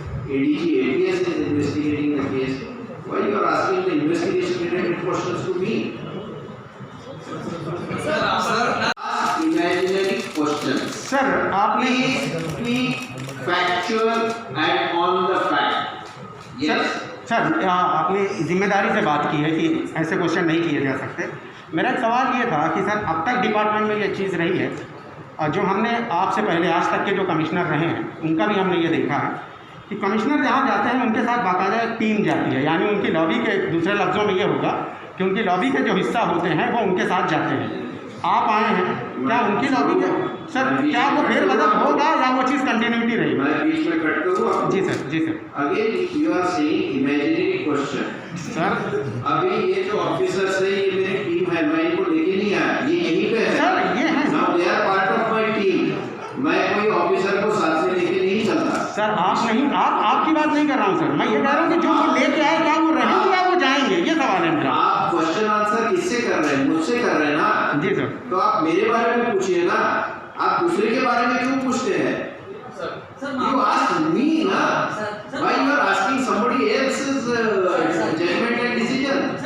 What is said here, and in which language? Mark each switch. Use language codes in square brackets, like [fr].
[en] ADG ATS is investigating the case. Why you are asking the investigation related questions to me? [hi] Sir आपण [en] Ask imaginary questions. [hi] Sir आपने [en] Please be factual and on the fact. Yes. [hi] Sir आपने जिम्मेदारी से बात की है कि ऐसे क्वेश्चन नहीं किए जा सकते. मेरा एक सवाल ये था कि सर अब तक डिपार्टमेंट में ये चीज़ रही है, और जो हमने आपसे पहले आज तक के जो कमिश्नर रहे हैं उनका भी हमने ये देखा है कि कमिश्नर जहाँ जाते हैं उनके साथ बाकायदा एक टीम जाती है, यानी उनकी लॉबी के दूसरे लफ्ज़ों में ये होगा कि उनकी लॉबी के जो हिस्सा होते हैं वो उनके साथ जाते हैं. आप आए हैं, क्या उनकी लॉबी के सर क्या वो फेरबदल होगा या वो चीज़ कंटिन्यूटी रहेगी? मैं बीच में कट करूँ? जी sir, ji sir. [en] Again you are saying imaginary question. [hi] Sir अभी ये जो ऑफिसर्स है ये मेरी टीम है, मैं इनको लेके नहीं आया, ये यहीं पे है. सर ये है [en] Now they are part of my team. [hi] मैं कोई ऑफिसर को साथ में लेके नहीं चलता. सर आप नहीं, आपकी बात नहीं कर रहा हूँ सर, मैं ये कह रहा हूँ कि जो वो लेके आए क्या वो रहेंगे या वो जाएंगे, ये सवाल है मेरा. आप क्वेश्चन आंसर किससे कर रहे हैं? मुझसे कर रहे हैं ना. जी सर. तो आप मेरे बारे में पूछिए ना. आप दूसरे के बारे में क्यों पूछते हैं? [en] You ask me ना, why you are asking somebody else's judgment and decision?